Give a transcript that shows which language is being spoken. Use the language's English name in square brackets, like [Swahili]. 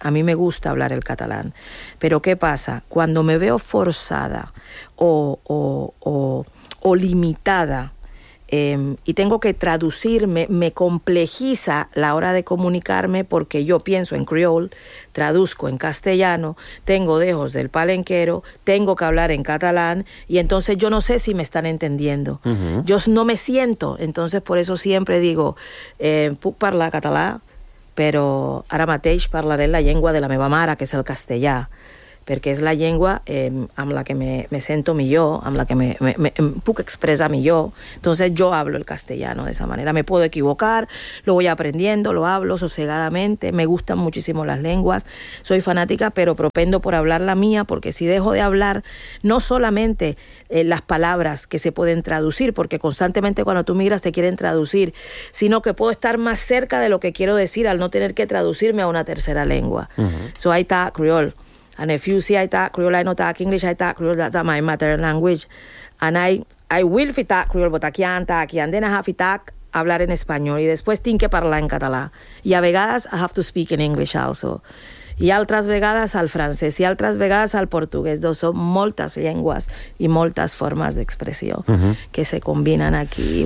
[Spanish] A mí me gusta hablar el catalán. Pero ¿qué pasa? Cuando me veo forzada o limitada, y tengo que traducirme, me complejiza la hora de comunicarme porque yo pienso en creole, traduzco en castellano, tengo dejos del palenquero, tengo que hablar en catalán y entonces yo no sé si me están entendiendo. Uh-huh. Yo no me siento, entonces por eso siempre digo, [Catalan] puc parlar català, però ara mateix parlaré la llengua de la meva mare, que és el castellà. perquè és la llengua amb la que me sento millor, amb la que me puc expressar millor. [Spanish] Entonces yo hablo el castellano de esa manera. Me puedo equivocar, lo voy aprendiendo, lo hablo sosegadamente, me gustan muchísimo las lenguas, soy fanática, pero propendo por hablar la mía, porque si dejo de hablar no solamente las palabras que se pueden traducir, porque constantemente cuando tú migras te quieren traducir, sino que puedo estar más cerca de lo que quiero decir al no tener que traducirme a una tercera lengua. [English] So I talk Creole. And if you see I talk Creole, I don't talk English, I talk Creole, that's my mother language. And I will fit talk Creole, but aquí and talk, and then I have to talk, [Spanish] hablar en español, y después tengo que hablar en català. [Catalan] Y a vegades [English] I have to speak in English also. [Catalan] Y altres vegades al francès, y altres vegades al portugués. Dos son moltes llengües i moltes formes d'expressió que se combinen aquí.